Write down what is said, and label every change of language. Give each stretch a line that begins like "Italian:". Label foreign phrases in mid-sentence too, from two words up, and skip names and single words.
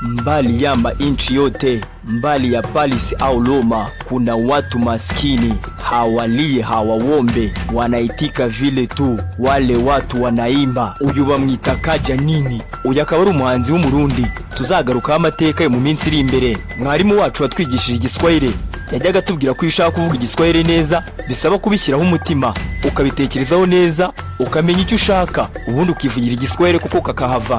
Swahili: mbali ya nchi yote, mbali ya Paris au Roma, kuna watu maskini hawalie hawawombe, wanaitika vile tu. Wale watu wanaimba,
Kinyarwanda: uyu bamwita kaja nini. Uyu akaba ari umuhanzi w'umurundi. Tuzagaruka amateka yo mu minsi iri imbere. Mwarimu wacu watwigishije igiswahili yajyaga tubwira ko ushaka kuvuga igiswahili neza bisaba kubishyiraho umutima, ukabitekerezaho neza, ukamenya icyo ushaka, ubundi ukivugira igiswahili kuko kakahava.